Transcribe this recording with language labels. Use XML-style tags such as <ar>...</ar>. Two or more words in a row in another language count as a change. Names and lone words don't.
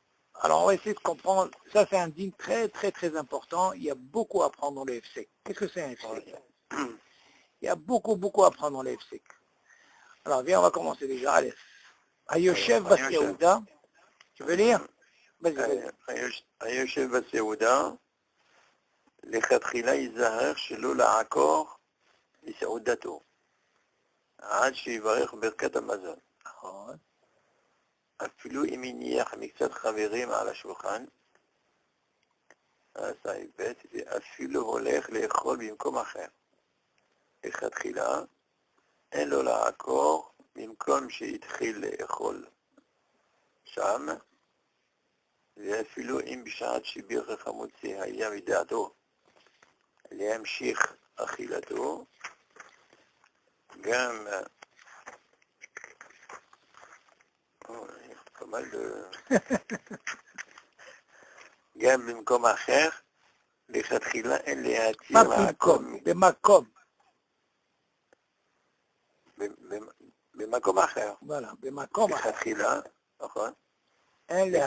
<fr>Alors on va essayer de comprendre, ça c'est un din très très très important, il y a beaucoup à apprendre dans le efsek. Qu'est-ce que c'est un efsek? Ouais. Il y a beaucoup à apprendre dans le efsek. Alors viens, on va commencer déjà, allez.</fr> <he>היושב בסעודה,</he> <fr>tu veux lire? Vas-y.</fr> <he>היושב בסעודה, לכתחילה ייזהר שלא לעקור לסעודתו, עד שיברך ברכת המזון. נכון. אפילו אם הניח מקצת חברים על השולחן, ואפילו הולך לאכול במקום אחר. לכתחילה, אין לו לעקור במקום שהתחיל לאכול שם, ואפילו אם בשעת שבירך המוציא היה מדעתו להמשיך אכילתו, גם</he> <fr>pas mal de...</fr> <he>גם במקום אחר, לכתחילה אין להתיר לעקור... במקום. במקום אחר. voilà, במקום אחר. לכתחילה, נכון? אין להתיר.</he>